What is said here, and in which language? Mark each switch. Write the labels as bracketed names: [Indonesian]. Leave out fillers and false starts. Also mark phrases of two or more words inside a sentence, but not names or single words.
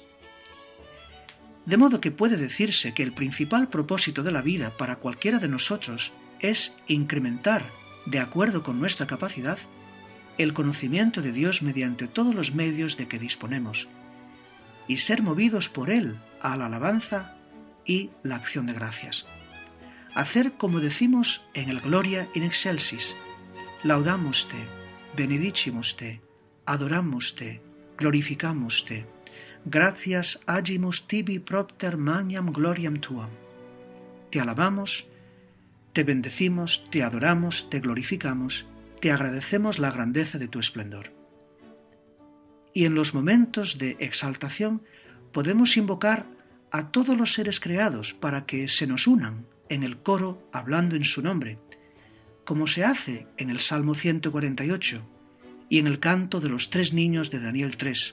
[Spanish] De modo que puede decirse que el principal propósito de la vida para cualquiera de nosotros es incrementar, de acuerdo con nuestra capacidad, el conocimiento de Dios mediante todos los medios de que disponemos, y ser movidos por Él a la alabanza y la acción de gracias. Hacer como decimos en el Gloria in excelsis: [Latin] laudamos te, benedicimus te, adoramos te, glorificamos te, gracias agimus tibi propter magnam gloriam tuam. [Spanish] Te alabamos, te bendecimos, te adoramos, te glorificamos, te agradecemos la grandeza de tu esplendor. Y en los momentos de exaltación podemos invocar a todos los seres creados para que se nos unan en el coro hablando en su nombre, como se hace en el Salmo 148 y en el canto de los 3 niños de Daniel 3.